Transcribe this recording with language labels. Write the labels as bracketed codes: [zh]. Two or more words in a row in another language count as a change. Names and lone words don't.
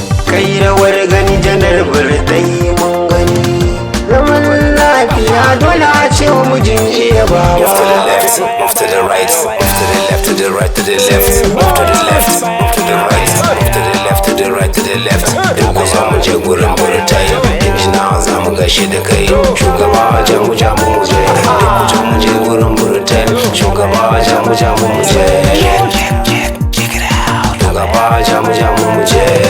[ha] Kai rawar gani janar birtai mun gani. Zaman lafiya dole a ce wa mijin iya baba. [en] Move to the left, move to the right, move to the left, to the right, to the left, move to the left. Move to the right, move to the left, to the right, to the left. [ha] Duk ku zo mu je gurin burtai. Injina za mu gaishe da kai. Shugaba ja mu ja mu mu je. Duk ku zo mu je gurin burtai. Shugaba ja mu ja mu mu je. Shugaba ja mu ja mu mu je.